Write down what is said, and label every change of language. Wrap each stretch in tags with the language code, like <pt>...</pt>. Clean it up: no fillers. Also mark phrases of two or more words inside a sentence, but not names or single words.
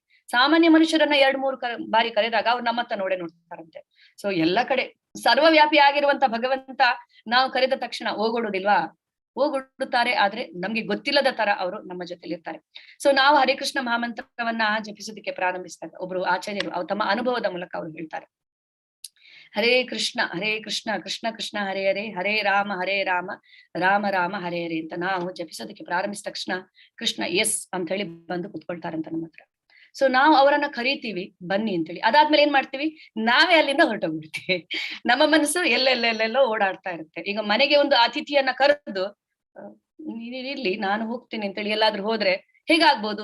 <kn>ಸಾಮಾನ್ಯ ಮನುಷ್ಯರನ್ನ 2-3 ಬಾರಿ ಕರೆದಾಗ ಅವ್ರು ನಮ್ಮತ್ತ ನೋಡ್ತಾರಂತೆ. ಸೊ ಎಲ್ಲ ಕಡೆ ಸರ್ವವ್ಯಾಪಿ ಆಗಿರುವಂತ ಭಗವಂತ ನಾವು ಕರೆದ ತಕ್ಷಣ ಓಗೊಡುತ್ತಾರೆ. ಆದ್ರೆ ನಮ್ಗೆ ಗೊತ್ತಿಲ್ಲದ ತರ ಅವರು ನಮ್ಮ ಜೊತೆಲಿ ಇರ್ತಾರೆ. ಸೊ ನಾವು ಹರೇ ಕೃಷ್ಣ ಮಹಾಮಂತ್ರವನ್ನ ಜಪಿಸೋದಕ್ಕೆ ಪ್ರಾರಂಭಿಸಿದಾಗ ಒಬ್ರು ಆಚಾರ್ಯರು ಅವ್ರು ತಮ್ಮ ಅನುಭವದ ಮೂಲಕ ಅವ್ರು ಹೇಳ್ತಾರೆ, ಹರೇ ಕೃಷ್ಣ ಕೃಷ್ಣ ಕೃಷ್ಣ ಹರೇ ಹರೇ, ಹರೇ ರಾಮ ರಾಮ ರಾಮ ಹರೇ ಹರೇ ಅಂತ ನಾವು ಜಪಿಸೋದಕ್ಕೆ ಪ್ರಾರಂಭಿಸಿದ ತಕ್ಷಣ ಕೃಷ್ಣ ಎಸ್ ಅಂತ ಹೇಳಿ ಬಂದು ಕುತ್ಕೊಳ್ತಾರಂತ ನಮ್ಮ ಹತ್ರ. ಸೊ ನಾವು ಅವರನ್ನ ಕರೀತೀವಿ ಬನ್ನಿ ಅಂತೇಳಿ. ಅದಾದ್ಮೇಲೆ ಏನ್ ಮಾಡ್ತೀವಿ, ನಾವೇ ಅಲ್ಲಿಂದ ಹೊರಟೋಗ್ಬಿಡ್ತೀವಿ. ನಮ್ಮ ಮನಸ್ಸು ಎಲ್ಲೆಲ್ಲೆಲ್ಲೆಲ್ಲೋ ಓಡಾಡ್ತಾ ಇರುತ್ತೆ. ಈಗ ಮನೆಗೆ ಒಂದು ಅತಿಥಿಯನ್ನ ಕರೆದು ಇರ್ಲಿ ನಾನು ಹೋಗ್ತೀನಿ ಅಂತೇಳಿ ಎಲ್ಲಾದ್ರೂ ಹೋದ್ರೆ ಹೇಗಾಗ್ಬೋದು?</kn>